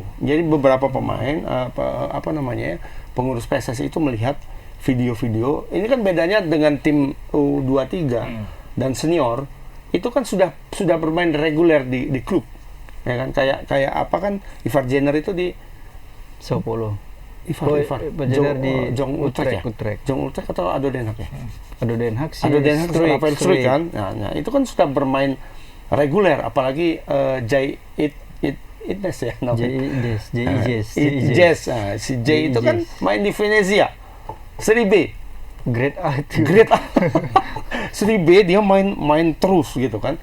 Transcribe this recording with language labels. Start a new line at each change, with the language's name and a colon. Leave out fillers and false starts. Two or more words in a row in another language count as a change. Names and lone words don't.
Indonesian: Jadi beberapa pemain apa namanya ya, pengurus PSSI itu melihat video-video. Ini kan bedanya dengan tim U23 dan senior itu kan sudah bermain reguler di klub. Ya kan kayak apa kan Ivar Jenner itu di Sao Paulo. Ivar Jenner di Jong Utrecht ya? Utrecht. Jong Utrecht atau Ado Den Haag ya? Ado Den Haag sih. Ado Den Haag Struik, Rafael Struik kan? Nah, itu kan sudah bermain reguler, apalagi Jay Itnes ya namanya. Jazz. Nah, si Jay itu kan main di Venezia Serie B. Grade A itu. Grade A. Serie B dia main terus gitu kan.